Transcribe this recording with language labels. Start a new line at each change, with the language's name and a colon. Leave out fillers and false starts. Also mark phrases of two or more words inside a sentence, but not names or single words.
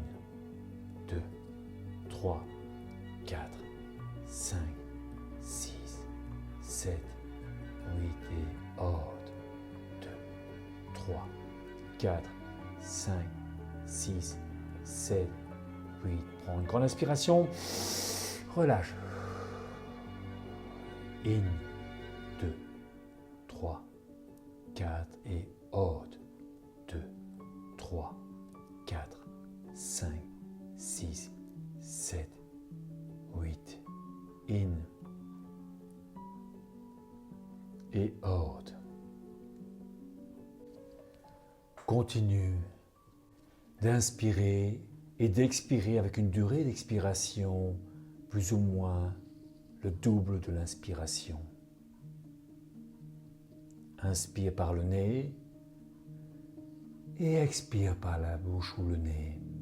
French: 2, 3, 4, 5, 6, 7, 8 et out. 2, 3, 4, 5, 6, 7, 8. Prends une grande inspiration. Relâche. In. 2, 3, 4 et out. 2, 3, 4, 5, 6, 7, 8. In. Et out. Continue d'inspirer et d'expirer avec une durée d'expiration plus ou moins le double de l'inspiration. Inspire par le nez et expire par la bouche ou le nez.